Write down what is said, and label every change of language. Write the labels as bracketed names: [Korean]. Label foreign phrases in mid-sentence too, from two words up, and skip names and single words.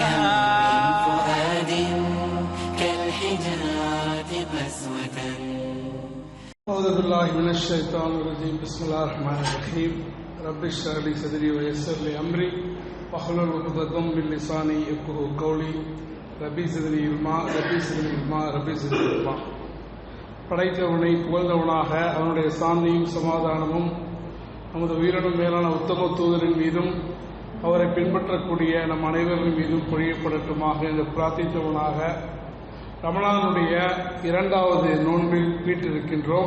[Arabic] من فؤاد كالحجارة قسوة. أعوذ بالله من الشيطان الرجيم. بسم الله الرحمن الرحيم. رب اشرح لي صدري ويسر لي أمري واحلل عقدة من لساني يفقهوا قولي. ربي زدني علما ربي زدني علما. [Tamil] படைத்தவனை புகழ்ந்தவனாக அவனுடைய சாந்தியும் சமாதானமும் நமது உயிரினும் மேலான உத்தம தூதரின் மீதும் அவரை பின்பற்றக்கூடிய நம் அனைவரின் மீதும் பொழியப்படட்டுமாக என்று பிரார்த்தித்தவனாக ரமலானுடைய 2வது நோன்பில் வீட்டிருக்கின்றோம்.